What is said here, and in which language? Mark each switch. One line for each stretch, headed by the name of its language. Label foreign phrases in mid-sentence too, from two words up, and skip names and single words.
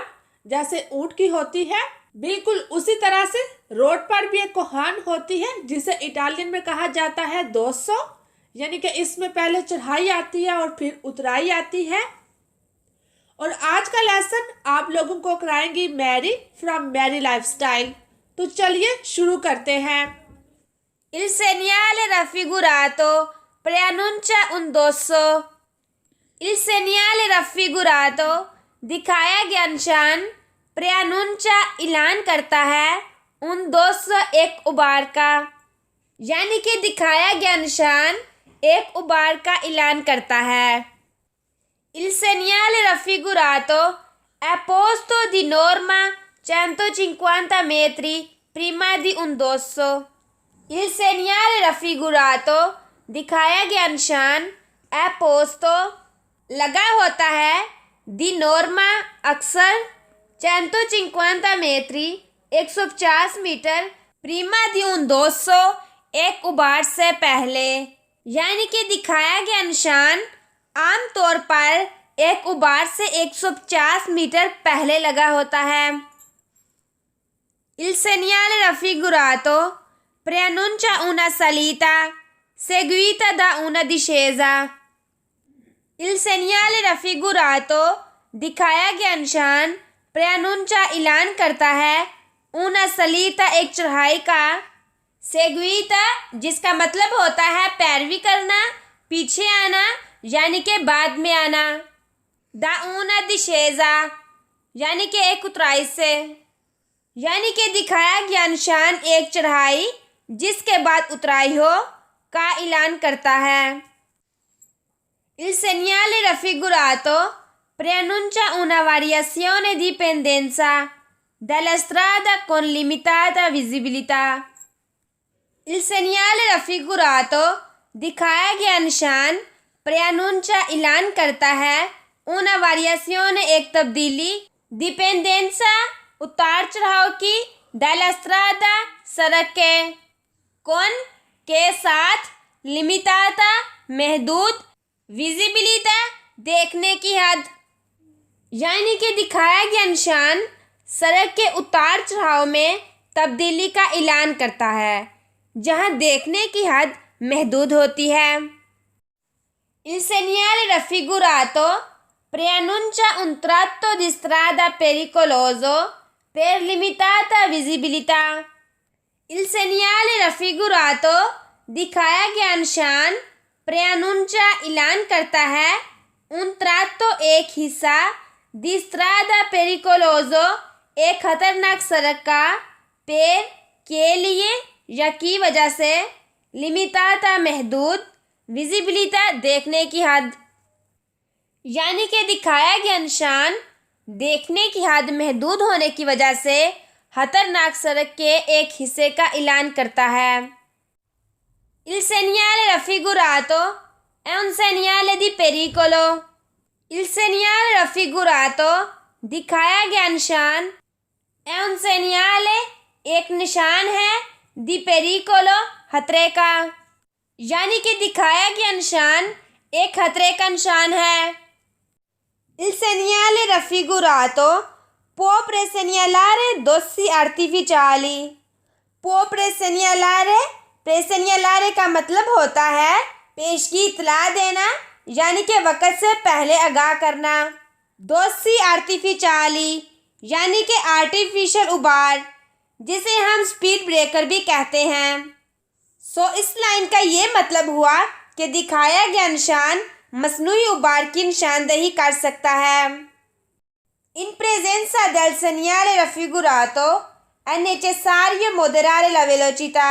Hindi: जैसे ऊंट की होती है, बिल्कुल उसी तरह से रोड पर भी एक कोहान होती है जिसे इटालियन में कहा जाता है 200। यानी कि इसमें पहले चढ़ाई आती है और फिर उतराई आती है। और आज का लेसन आप लोगों को कराएंगी
English: Mary from Mary Lifestyle.
Hindi: तो चलिए शुरू करते हैं।
Italian: Il segnale raffigurato preannuncia un dosso. Il segnale raffigurato
Hindi: दिखाया गया निशान preannuncia ऐलान करता है
Italian: un dosso
Hindi: एक उबार का, यानी कि दिखाया गया निशान एक उबार का ऐलान करता है।
Italian: Il segnale raffigurato è posto di norma 150 metri prima di un dosso. Il segnale raffigurato
Hindi: दिखाया गया निशान
Italian: è posto
Hindi: लगा होता है
Italian: di norma
Hindi: अक्सर 150 metri 150 मीटर
Italian: prima di un dosso
Hindi: एक उबार से पहले, यानी कि दिखाया गया निशान आमतौर पर एक उबार से 150 मीटर पहले लगा होता है।
Italian: Il segnale raffigurato preannuncia una salita seguita da una discesa. Il segnale raffigurato
Hindi: दिखाया गया निशान preannuncia ऐलान करता है
Italian: una salita
Hindi: एक चढ़ाई का, seguita जिसका मतलब होता है पैरवी करना, पीछे आना, यानी कि बाद में आना।
Italian: da una discesa
Hindi: यानी कि एक उतराई से, यानी कि दिखाया गया निशान एक चढ़ाई जिसके बाद उतराई हो का ऐलान करता है।
Italian: Il segnale raffigurato preannuncia una variazione di pendenza dalla strada con limitata visibilità. Il segnale raffigurato
Hindi: दिखाया गया निशान preannuncia ऐलान करता है
Italian: una variazione
Hindi: एक तब्दीली, dipendenza उतार चढ़ाव की,
Italian: dalla strada
Hindi: सड़क के, con के साथ, limitata महदूद, visibilità देखने की हद, यानी कि दिखाया गया निशान सड़क के उतार चढ़ाव में तब्दीली का ऐलान करता है जहां देखने की हद महदूद होती है।
Italian: Il segnale raffigurato preannuncia un tratto di strada pericoloso per limitata visibilità. Il segnale raffigurato
Hindi: दिखाया गया निशान preannuncia ऐलान करता है
Italian: un tratto
Hindi: एक हिस्सा
Italian: di strada pericoloso
Hindi: एक खतरनाक सड़क का, per के लिए या की वजह से, limitata महदूद, विजिबिलिटा देखने की हद, यानी कि दिखाया गया निशान देखने की हद महदूद होने की वजह से खतरनाक सड़क के एक हिस्से का ऐलान करता है।
Italian: Il segnale raffigurato è un segnale di pericolo. Il segnale raffigurato
Hindi: दिखाया गया निशान
Italian: è un segnale
Hindi: एक निशान है
Italian: di pericolo
Hindi: खतरे का, यानी कि दिखाया गया निशान एक खतरे का निशान है।
Italian: Il segnale raffigurato può presegnalare dossi artificiali. può presegnalare
Hindi: का मतलब होता है पेश की इतला देना, यानी कि वक़्त से पहले आगाह करना।
Italian: dossi artificiali
Hindi: यानी कि आर्टिफिशियल उबार, जिसे हम
English: speed breaker
Hindi: भी कहते हैं। इस लाइन का ये मतलब हुआ कि दिखाया गया निशान मसनूई उबार की निशानदेही कर सकता है।
Italian: In presenza del segnale raffigurato è necessario moderare la velocità.